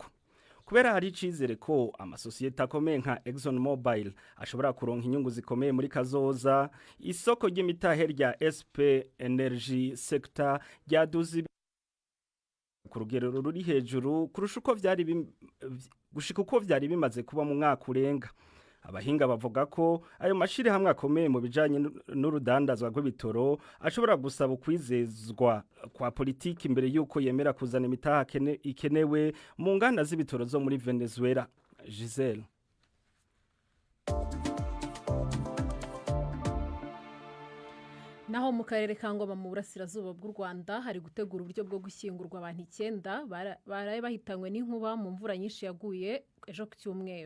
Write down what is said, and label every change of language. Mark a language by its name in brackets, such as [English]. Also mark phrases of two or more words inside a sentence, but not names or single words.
[Rundi] Kubera hari icizere ko amasosiyete akomeye nka ExxonMobil ashobora kuronka inyungu zikomeye muri kazoza, isoko ry'imitahe rya SP Energy Sector ryaduze ku rugero ruri hejuru kurusha uko vyari bimaze kuba mu mwaka urenga. Abahinga bavuga ko ayo mashiri hamwe akomeye mu bijanye n'urudandazwa rw'ibitoro ashobora gusaba ukwizezwa kwa politiki imbere yuko yemera kuzana imitaha ikenewe mu nganda z'ibitoro zo muri Venezuela. Giselle. [Kinyarwanda] Naho mu karere ka Ngoma mu burasirazuba bw'u Rwanda hari gutegura uburyo bwo gushyingurwa abantu 9 baraye bahitanywe n'inkuba mu mvura nyinshi yaguye ejo ku cyumweru.